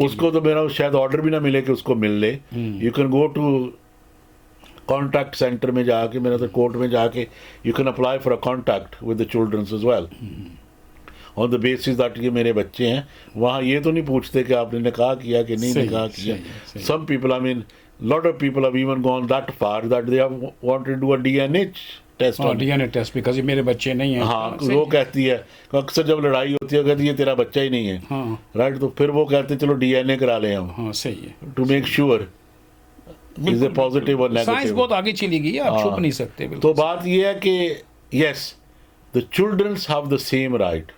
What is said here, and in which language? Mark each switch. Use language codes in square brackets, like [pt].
[hi] उसको तो मेरा शायद ऑर्डर भी ना मिले कि उसको मिल ले। [en] you can go to contact centre [hi] में जाके, मेरा तो कोर्ट में जाके, [en] you can apply for a contact with the childrens as well, on the basis that [hi] ये मेरे बच्चे हैं। वहाँ ये तो नहीं पूछते कि आपने निकाह किया कि नहीं निकाह किया। [en] some people, I mean lot of people have even gone that far that they have wanted to do a DNA test on [hi] DNA test, because ये मेरे बच्चे नहीं हैं। हाँ, वो कहती है, अक्सर जब लड़ाई होती है कहती है ये तेरा बच्चा ही नहीं है, हाँ राइट? तो फिर वो कहते हैं चलो डीएनए करा लें हम, हाँ सही है। [en] to make sure is a positive और [hi] साइंस [en] Negative. [hi] बहुत आगे चली गई है, आप छुप नहीं सकते। तो बात ये है कि [en] yes, the childrens have the same right,